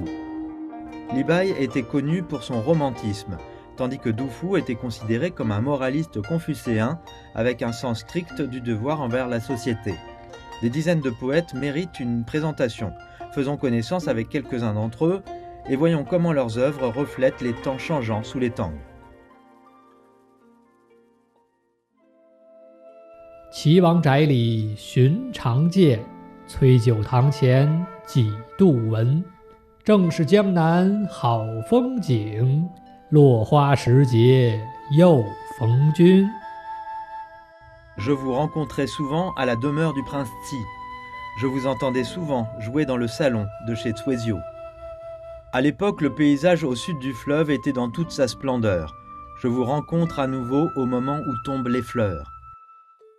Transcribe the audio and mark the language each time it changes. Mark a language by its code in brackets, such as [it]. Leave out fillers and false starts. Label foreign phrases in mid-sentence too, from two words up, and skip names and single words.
[fr] Li Bai était connu pour son romantisme, tandis que Du Fu était considéré comme un moraliste confucéen avec un sens strict du devoir envers la société. Des dizaines de poètes méritent une présentation. Faisons connaissance avec quelques-uns d'entre eux et voyons comment leurs œuvres reflètent les temps changeants sous les Tang. [zh] 岐王宅里寻常见，崔九堂前几度闻。正是江南好风景，落花时节又逢君。 [fr] Je vous rencontrais souvent à la demeure du prince Ti. Je vous entendais souvent jouer dans le salon de chez Cuezio. À l'époque, le paysage au sud du fleuve était dans toute sa splendeur. Je vous rencontre à nouveau au moment où tombent les fleurs.